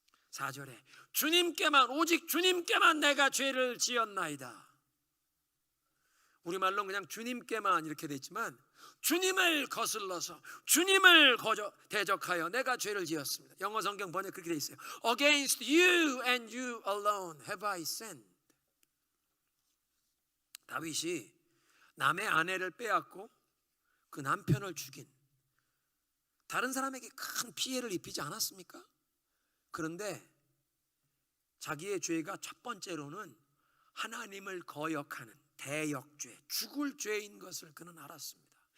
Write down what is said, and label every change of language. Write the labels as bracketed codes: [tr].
[ko] 4절에 주님께만, 오직 주님께만 내가 죄를 지었나이다. 우리말로 그냥 주님께만 이렇게 돼 있지만 주님을 거슬러서 주님을 대적하여 내가 죄를 지었습니다. 영어 성경 번역 그렇게 돼 있어요. [en] Against you and you alone have I sinned. [ko] 다윗이 남의 아내를 빼앗고 그 남편을 죽인 다른 사람에게 큰 피해를 입히지 않았습니까? 그런데 자기의 죄가 첫 번째로는 하나님을 거역하는 대역죄, 죽을 죄인 것을 그는 알았습니다.